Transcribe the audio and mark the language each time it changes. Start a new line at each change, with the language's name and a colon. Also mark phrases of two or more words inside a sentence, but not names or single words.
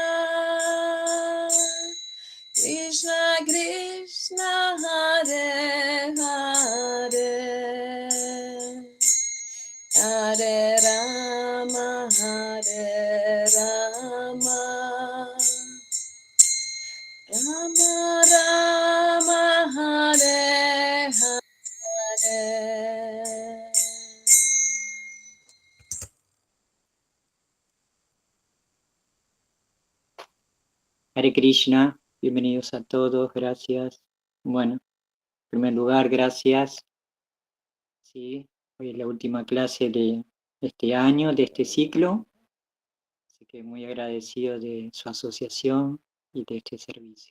Sanskrit: Krishna Krishna, Hare Hare, Hare Rama, Hare Rama, Rama Rama, Hare Hare. Hare Krishna,
Spanish: bienvenidos a todos, gracias. Bueno, en primer lugar, gracias. Sí, hoy es la última clase de este año, de este ciclo, así que muy agradecido de su asociación y de este servicio.